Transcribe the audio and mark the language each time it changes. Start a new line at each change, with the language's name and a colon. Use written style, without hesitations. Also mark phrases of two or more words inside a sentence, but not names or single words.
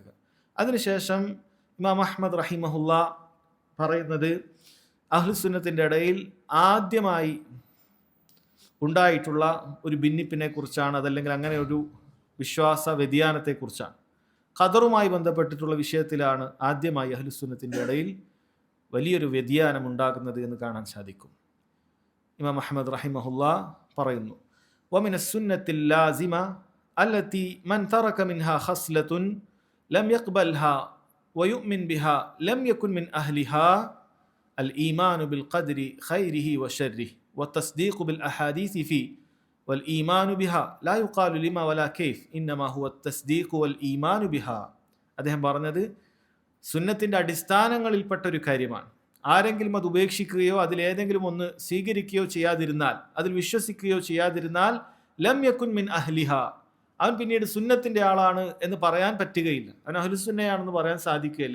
Malayalam: അതിനുശേഷം ഇമാം അഹ്മദ് റഹിമഹുല്ല പറയുന്നത് അഹ്ലുസുന്നത്തിൻ്റെ ഇടയിൽ ആദ്യമായി ഉണ്ടായിട്ടുള്ള ഒരു ഭിന്നിപ്പിനെ കുറിച്ചാണ്, അതല്ലെങ്കിൽ അങ്ങനെ ഒരു വിശ്വാസ വ്യതിയാനത്തെക്കുറിച്ചാണ്. ഖദറുമായി ബന്ധപ്പെട്ടിട്ടുള്ള വിഷയത്തിലാണ് ആദ്യമായി അഹ്ലുസുന്നത്തിൻ്റെ ഇടയിൽ വലിയൊരു വ്യതിയാനം ഉണ്ടാകുന്നത് എന്ന് കാണാൻ സാധിക്കും. ഇമാം അഹ്മദ് റഹിമഹുല്ല പറയുന്നു,
Arabic: ومن السنة اللازمة التي من ترك منها خصلة لم يقبلها ويؤمن بها لم يكن من أهلها الإيمان بالقدر خيره وشره والتصديق بالأحاديث فيه والإيمان بها لا يقال لما ولا كيف إنما هو التصديق والإيمان بها.
Malayalam: അദ്ദേഹം പറഞ്ഞത് സുന്നത്തിൻ്റെ അടിസ്ഥാനങ്ങളിൽപ്പെട്ട ഒരു കാര്യമാണ്. ആരെങ്കിലും അത് ഉപേക്ഷിക്കുകയോ അതിലേതെങ്കിലും ഒന്ന് സ്വീകരിക്കുകയോ ചെയ്യാതിരുന്നാൽ, അതിൽ വിശ്വസിക്കുകയോ ചെയ്യാതിരുന്നാൽ
Arabic: لم يكن من أهلها,
Malayalam: അവൻ പിന്നീട് സുന്നത്തിൻ്റെ ആളാണ് എന്ന് പറയാൻ പറ്റുകയില്ല, അവൻ അഹ്ലുസുന്നയാണെന്ന് പറയാൻ സാധിക്കുകയില്ല.